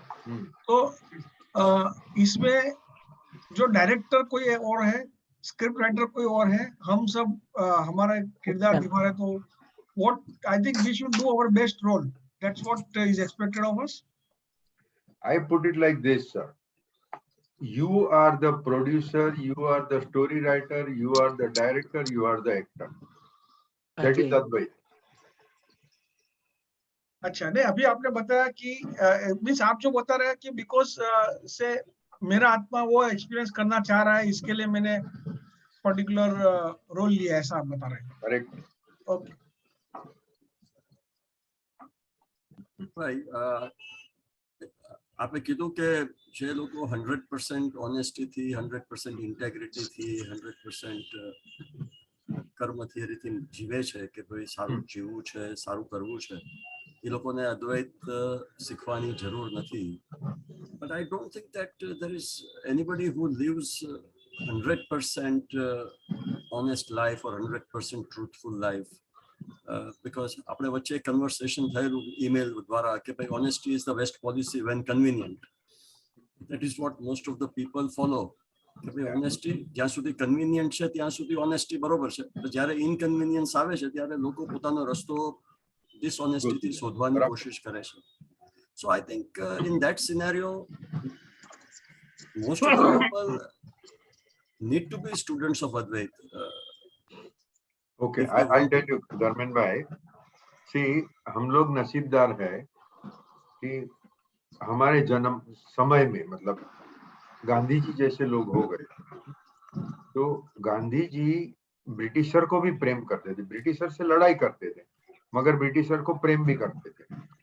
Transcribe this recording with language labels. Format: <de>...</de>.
<hi>तो इसमें जो डायरेक्टर कोई और है, स्क्रिप्ट राइटर कोई और है, हम सब हमारा किरदार निभा रहे।</hi> <en>तो what I think we should do our best role. That's what is expected of us. I put it like this, sir. You are the producer, you are the story writer, you are the director, you are the actor. That is Advait.</en> <hi>अच्छा, नहीं अभी आपने बताया कि means आप जो बता रहे हैं कि बिकॉज से मेरा आत्मा वो एक्सपीरियंस करना चाह रहा है, इसके लिए मैंने पर्टिकुलर रोल लिया, ऐसा आप बता रहे हैं। करेक्ट। ओके</hi> <gu>ભાઈ, આપણે કીધું કે જે લોકો 100% ઓનેસ્ટીથી, 100% ઇન્ટેગ્રિટીથી, 100% કર્મથી એ રીતે જીવે છે કે ભાઈ સારું જીવવું છે, સારું કરવું છે, એ લોકોને અદ્વૈત શીખવાની જરૂર નથી.</gu> <en>But I don't think that there is anybody who lives 100% honest life or 100% truthful life.</en> <gu>Because આપણે વચ્ચે કન્વર્સેશન થયેલું ઈમેલ દ્વારા કે ભાઈ</gu> <en>honesty is the best policy when convenient. That is what most of the people follow.</en> <gu>કે ભાઈ honesty જ્યાં સુધી convenient છે ત્યાં સુધી honesty બરોબર છે, જ્યારે inconvenience આવે છે ત્યારે લોકો પોતાનો રસ્તો dishonesty થી શોધવાની કોશિશ કરે છે.</gu> <en>So I think in that scenario most of the people need to be students of Advaita. Okay, I'll tell you,</en> <hi>Dharmendra भाई, see, हम लोग नसीबदार है कि हमारे जन्म समय में, मतलब गांधी जी जैसे लोग हो गए। तो गांधी जी ब्रिटिशर को भी प्रेम करते थे, ब्रिटिशर से लड़ाई करते थे, मगर ब्रिटिशर को प्रेम भी करते थे।</hi>